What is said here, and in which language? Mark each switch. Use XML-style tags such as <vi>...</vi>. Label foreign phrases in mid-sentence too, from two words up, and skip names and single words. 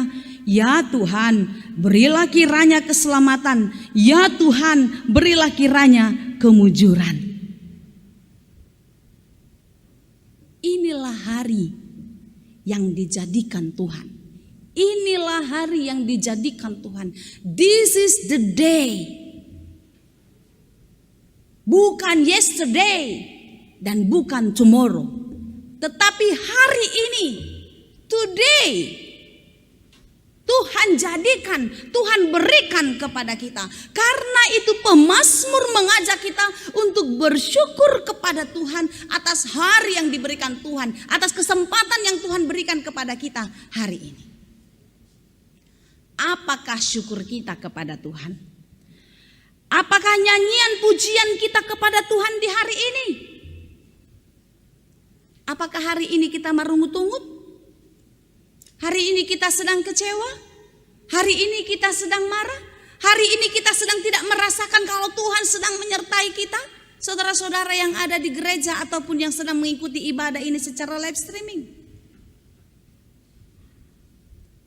<id>Ya Tuhan, berilah kiranya keselamatan. Ya Tuhan, berilah kiranya kemujuran. Inilah hari yang dijadikan Tuhan. Inilah hari yang dijadikan Tuhan.</id> <en>This is the day.</en> <id>Bukan yesterday dan bukan tomorrow. Tetapi hari ini, today, Tuhan jadikan, Tuhan berikan kepada kita. Karena itu pemazmur mengajak kita untuk bersyukur kepada Tuhan atas hari yang diberikan Tuhan, atas kesempatan yang Tuhan berikan kepada kita hari ini. Apakah syukur kita kepada Tuhan? Apakah nyanyian pujian kita kepada Tuhan di hari ini? Apakah hari ini kita marungut-ungut? Hari ini kita sedang kecewa? Hari ini kita sedang marah? Hari ini kita sedang tidak merasakan kalau Tuhan sedang menyertai kita? Saudara-saudara yang ada di gereja ataupun yang sedang mengikuti ibadah ini secara</id> <en>live streaming.</en>